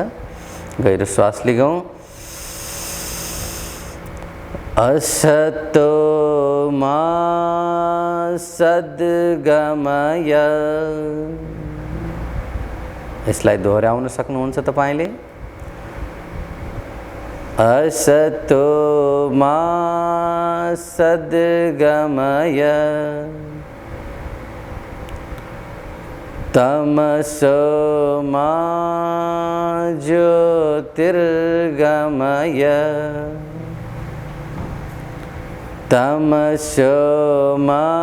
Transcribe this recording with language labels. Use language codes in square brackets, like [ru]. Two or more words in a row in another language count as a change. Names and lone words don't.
[ne] गहिरो श्वास लिगौँ। [sa] असतो मा सद्गमय। [ne] यसलाई दोहोऱ्याउन सक्नुहुन्छ तपाईले। [sa] असतो मा सद्गमय तमसो मा ज्योतिर्गमय तमसो मा